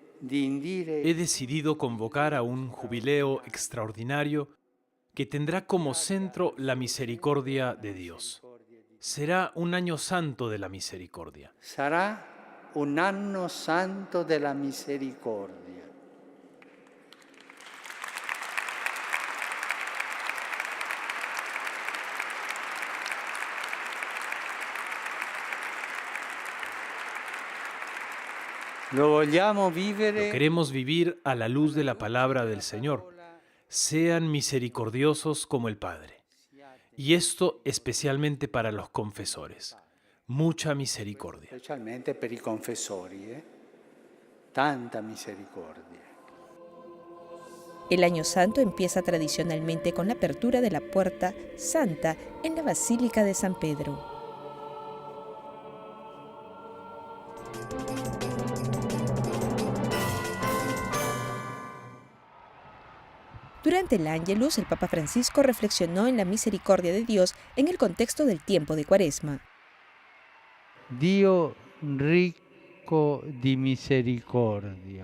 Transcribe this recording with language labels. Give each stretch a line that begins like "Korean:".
Spanish: He decidido convocar a un jubileo extraordinario que tendrá como centro la misericordia de Dios. Será un año santo de la misericordia.
Italian: Sarà un anno santo della misericordia.
Spanish: Lo queremos vivir a la luz de la palabra del Señor. Sean misericordiosos como el Padre. Y esto especialmente para los confesores. Mucha misericordia.
Italian: Specialmente per i confessori, tanta misericordia.
Spanish: El Año Santo empieza tradicionalmente con la apertura de la Puerta Santa en la Basílica de San Pedro. Durante el Ángelus, el Papa Francisco reflexionó en la misericordia de Dios en el contexto del tiempo de Cuaresma.
Italian: Dio ricco di misericordia.